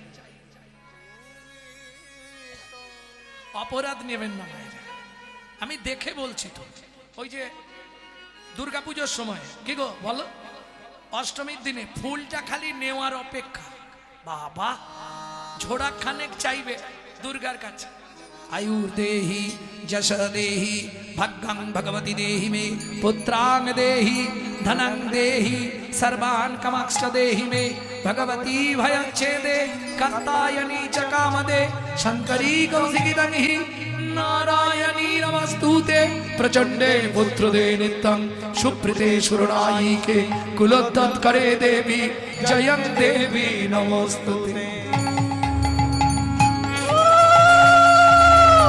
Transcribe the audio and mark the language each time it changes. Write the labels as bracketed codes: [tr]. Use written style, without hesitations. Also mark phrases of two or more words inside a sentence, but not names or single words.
[bn] অপরাধ নেবেন না মায়েরা, আমি দেখে বলছি তো। ওই যে দুর্গাপুজোর সময় কি গো বলো, অষ্টমীর দিনে ফুলটা খালি নেওয়ার অপেক্ষা, বাবা ঝোড়া খানেক চাইবে দুর্গার কাছে। [sa] आयुर देहि जश देहि भग्गं भगवती देहि मे पुत्रांग देहि धनं देहि सर्वान् कामांश्च देहि मे भगवती भयच्छेदे कात्यायनी च कामदे शंकरी कौशिकी हि नारायणी नमस्तुते प्रचंडे पुत्रदे नित्यं सुप्रीते सुरनायिके कुलोत्तत्करे देवी जयं देवी नमस्तुते।